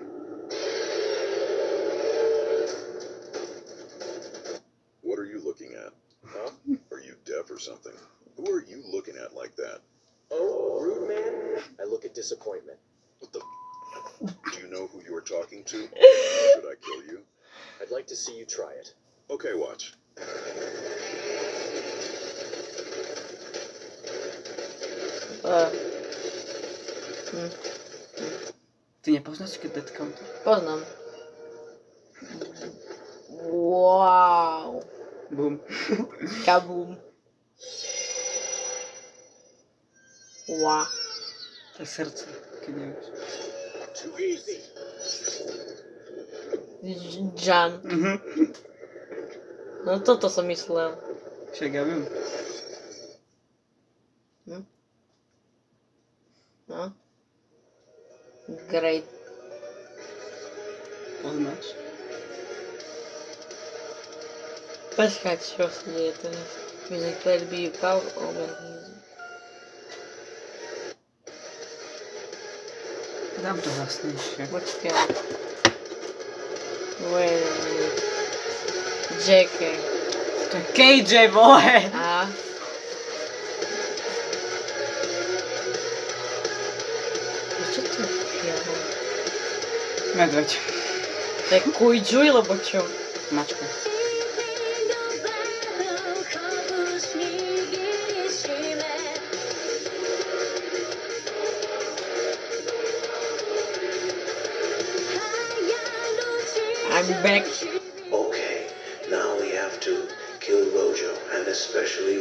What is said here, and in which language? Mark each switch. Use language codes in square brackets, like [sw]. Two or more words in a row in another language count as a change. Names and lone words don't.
[en] What are you looking at? Huh? Are you deaf or something? Who are you looking at like that? Oh, rude man? I look at disappointment. What the? Do you know who you are talking to? Should I kill you? I'd like to see you try it. Okay, watch. [sk] Ty nepoznáš Dead Counter? Poznám. Wow. Boom. Kaboom. Wow. To je srdce, keď nevieš. [en] Too easy. [sk] Jan. No toto som myslel. Však ja viem. No. [en] Great. [sk] Poznáš? Počkaj, čo sa deje teraz? [en] Music will be power over music. [sk] Dám to hlasnejšie. Počkaj. [en] Wait a minute. JK. [sk] To je KJ, vole! A? Čo to je fialo? Medveď. To je Kujžuj, lebo čo? Mačka. [en] I'm back. Okay, now we have to kill Rojo, and especially Roman.